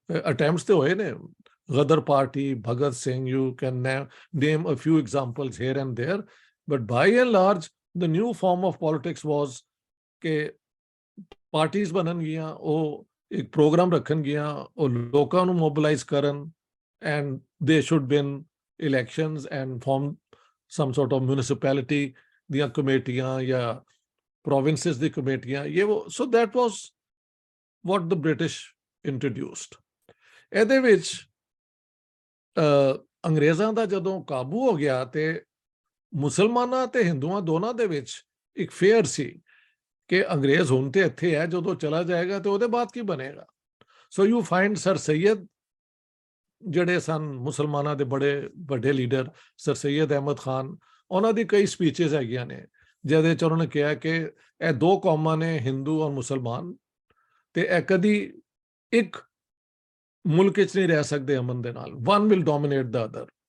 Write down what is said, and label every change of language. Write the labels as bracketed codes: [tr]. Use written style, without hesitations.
[pa] Attempts ਤੇ ਹੋਏ ਨੇ, [en] Ghadar party, Bhagat Singh, you can name a few examples here and there, but by and large the new form of politics was [pa] ਕਿ parties ਬਣਨਗੀਆਂ, ਉਹ ਇੱਕ programme ਰੱਖਣਗੀਆਂ, ਉਹ ਲੋਕਾਂ ਨੂੰ ਮੋਬਿਲਾਈਜ਼ ਕਰਨ, [en] and they should win elections and form some sort of municipality [pa] ਦੀਆਂ ਕਮੇਟੀਆਂ ਜਾਂ provinces ਦੀ ਕਮੇਟੀਆਂ, ਇਹ ਉਹ। [en] so that was what the British introduced. [pa] ਇਹਦੇ ਵਿੱਚ ਅੰਗਰੇਜ਼ਾਂ ਦਾ ਜਦੋਂ ਕਾਬੂ ਹੋ ਗਿਆ ਤੇ ਮੁਸਲਮਾਨਾਂ ਤੇ ਹਿੰਦੂਆਂ ਦੋਨਾਂ ਦੇ ਵਿੱਚ ਇੱਕ ਫੇਅਰ ਸੀ ਕਿ ਅੰਗਰੇਜ਼ ਹੁਣ ਤੇ ਇੱਥੇ ਹੈ, ਜਦੋਂ ਚਲਾ ਜਾਏਗਾ ਤੇ ਉਹਦੇ ਬਾਅਦ ਕੀ ਬਣੇਗਾ। [en] so you find [pa] sir Syed ਜਿਹੜੇ ਸਨ ਮੁਸਲਮਾਨਾਂ ਦੇ ਬੜੇ ਵੱਡੇ ਲੀਡਰ, ਸਰ ਸੈਯਦ ਅਹਿਮਦ ਖਾਨ, ਉਹਨਾਂ ਦੀ ਕਈ ਸਪੀਚਸ ਹੈਗੀਆਂ ਨੇ ਜਿਹਦੇ 'ਚ ਉਹਨਾਂ ਨੇ ਕਿਹਾ ਕਿ ਇਹ ਦੋ ਕੌਮਾਂ ਨੇ, ਹਿੰਦੂ ਔਰ ਮੁਸਲਮਾਨ, ਤੇ ਇਹ ਕਦੀ ਇੱਕ ਮੁਲਕ 'ਚ ਨਹੀਂ ਰਹਿ ਸਕਦੇ ਅਮਨ ਦੇ ਨਾਲ, [en] One will dominate the other.